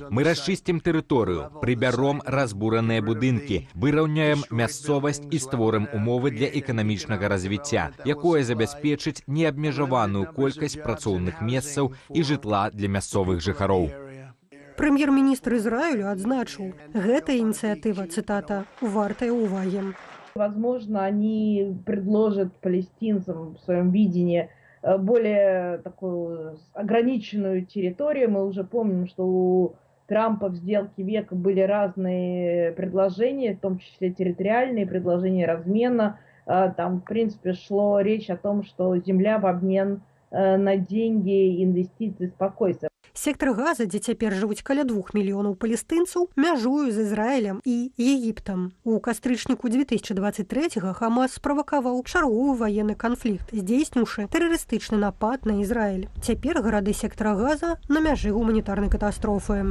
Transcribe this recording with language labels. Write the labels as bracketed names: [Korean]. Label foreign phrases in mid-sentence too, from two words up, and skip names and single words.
[Belarusian] Мы расчысцім тэрыторыю, прыбяром разбураныя будынкі, выраўняем мясцовасць і створым умовы для эканамічнага развіцця, якое забяспечыць неабмежаваную колькасць працоўных месцаў і жытла для мясцовых жыхароў. Прэм'ер-міністр Ізраілю адзначыў, гэта ініцыятыва, цытата, «вартая уваги». [Russian] Возможно, они предложат палестинцам в своем видении более такую ограниченную территорию. Мы уже помним, что у Трампа в сделке века были разные предложения, в том числе территориальные предложения размена. Там, в принципе, шла речь о том, что земля в обмен на деньги, инвестиции, спокойствие. [Belarusian] Сектор Газа, дзе цяпер жывуць каля 2 мільёнаў палестынцаў, мяжуе з Ізраілем і Егіптам. У кастрычніку 2023-го Хамас справакаваў чарговы ваенны канфлікт, здзейсніўшы тэрарыстычны напад на Ізраіль. Цяпер гарады сектара Газа на мяжы гуманітарнай катастрофы.